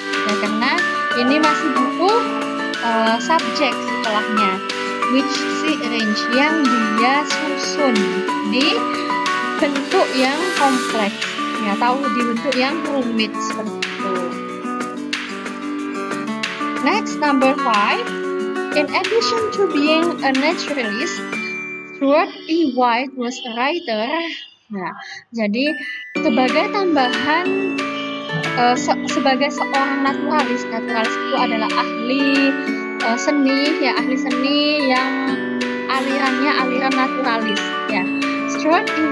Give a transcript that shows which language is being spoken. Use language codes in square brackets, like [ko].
[id] Ya, karena ini masih butuh subjek setelahnya, [en] which she arrange, [id] yang dia susun di bentuk yang kompleks ya, atau di bentuk yang rumit seperti itu. [en] Next, number 5. In addition to being a naturalist, Stuart E. White was a writer. [id] Nah, jadi sebagai tambahan sebagai seorang naturalis itu adalah ahli seni ya, ahli seni yang alirannya aliran naturalis ya. Stuart E.